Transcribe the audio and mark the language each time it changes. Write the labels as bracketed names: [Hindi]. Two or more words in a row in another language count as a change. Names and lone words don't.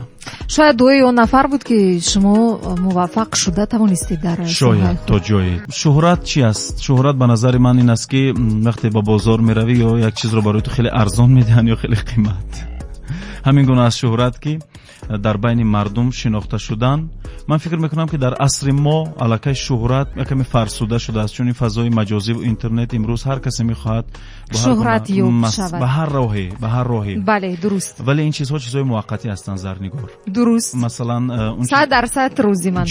[Persian] شاید دوی اون نفر بود که شما موفق شده توانستید در شاید تا جایی. شهرت چی است؟ شهرت به نظر من این است که وقتی با بازار میروی یا یک چیز رو برای تو خیلی ارزان میدن یا خیلی قیمت. همین گونه از شهرت که در بین مردم شناخته شدن، [Tajik] ман фикр мекунам ки дар асри мо аллакай шӯҳрат якаме фарсуда шудааст, чун ин фазои маҷозиву интернет имрӯз ҳар касе мехоҳад шӯҳрат ёб шавад ба ҳар роҳе. бале дуруст, вале ин чизҳо чизҳои муваққатӣ ҳастанд зарнигор. дуруст, масалан 100% рӯзи ман